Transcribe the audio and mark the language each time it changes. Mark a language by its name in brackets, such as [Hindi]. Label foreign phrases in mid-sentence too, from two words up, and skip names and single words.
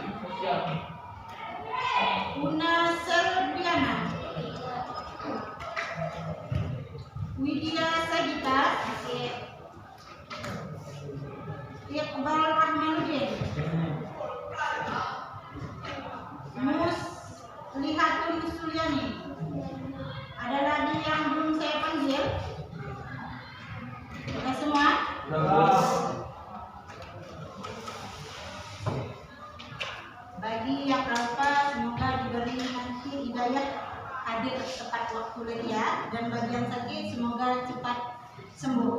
[Indonesian] Una Selviana, Widya Sagita, Iqbal Rahmanuddin, Muslihatun Sulyani. Ada lagi yang belum saya panggil? Sudah semua? Bagi yang berapa semoga diberi nanti hidayah hadir tepat waktu kuliah, dan bagi yang sakit semoga cepat sembuh.